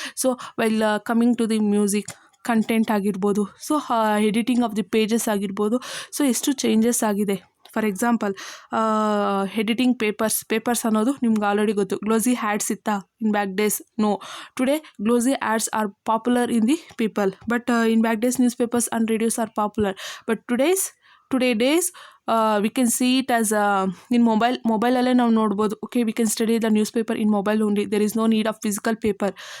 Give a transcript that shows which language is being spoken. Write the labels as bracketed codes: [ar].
[en] so well coming to the music content ಆಗಿರ್ಬೋದು, so editing of the pages ಆಗಿರ್ಬೋದು, [kn] so ಎಷ್ಟು changes ಆಗಿದೆ. For example editing papers ಅನ್ನೋದು ನಿಮ್ಗೆ ಆಲ್ರೆಡಿ ಗೊತ್ತು. [en] Glossy ads ಇತ್ತಾ in back days? No. Today glossy ads are popular in the people, but in back days newspapers and radios are popular. But today days we can see it as in [kn] ಮೊಬೈಲಲ್ಲೇ ನಾವು ನೋಡ್ಬೋದು. [en] Okay, we can study the news paper in mobile only. There is no need of physical paper.